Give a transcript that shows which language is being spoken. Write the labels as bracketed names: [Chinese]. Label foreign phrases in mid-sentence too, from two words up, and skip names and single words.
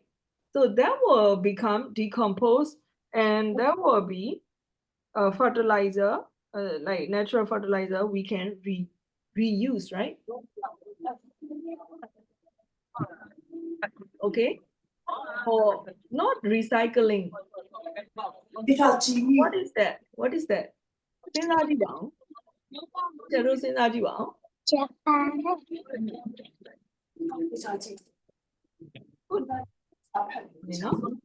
[English] So that will become decomposed, and that will be fertilizer, like natural fertilizer. We can reuse, right? Okay. Or not recycling. What is that? What is that? [Burmese] စဉ်းစားကြည့်ပါဦးကျတို့စဉ်းစားကြည့်ပါဦး [English] Japan. Good. You know?